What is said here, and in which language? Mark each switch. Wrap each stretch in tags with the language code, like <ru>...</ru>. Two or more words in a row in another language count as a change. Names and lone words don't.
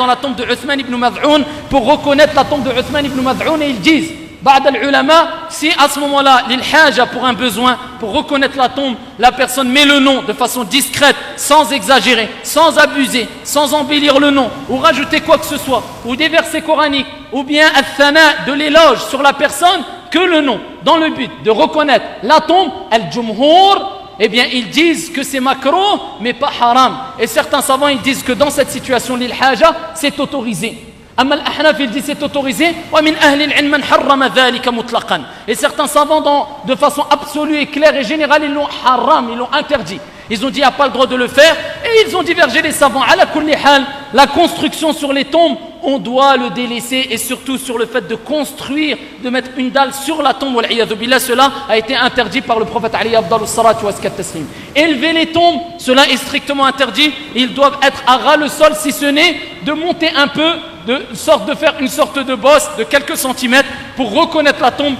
<fr>la tombe de Uthman ibn Mad'oun pour reconnaître la tombe de Uthman ibn Mad'oun, et ils disent</fr> <ar>بعض العلماء,</ar> <fr>si à ce moment-là</fr> <ar>للحاجة,</ar> <fr>pour un besoin, pour reconnaître la tombe, la personne met le nom de façon discrète, sans exagérer, sans abuser, sans embellir le nom ou rajouter quoi que ce soit, ou des versets coraniques ou bien al-thana, de l'éloge sur la personne, que le nom, dans le but de reconnaître la tombe, al-jumhur, eh bien ils disent que c'est makruh mais pas haram. Et certains savants ils disent que dans cette situation</fr> <ar>للحاجة,</ar> <fr>c'est autorisé.</fr> <ar>أما الأحناف</ar> <fr>il dit c'est autorisé,</fr> <ar>ومن أهل العلم من حرم ذلك مطلقا.</ar> <fr>Et certains savants de façon absolue et claire et générale ils l'ont haram, ils l'ont interdit. Ils ont dit il n'y a pas le droit de le faire et ils ont divergé les savants.</fr> <ar>على كل حال,</ar> <fr>la construction sur les tombes, on doit le délaisser, et surtout sur le fait de construire, de mettre une dalle sur la tombe. Cela a été interdit par le prophète Ali Abdallah</fr> <ar>الصلاة والتسليم.</ar> <fr>Élever les tombes, cela est strictement interdit. Ils doivent être à ras le sol, si ce n'est de monter un peu, de faire une sorte de bosse de quelques centimètres pour reconnaître la tombe.</fr>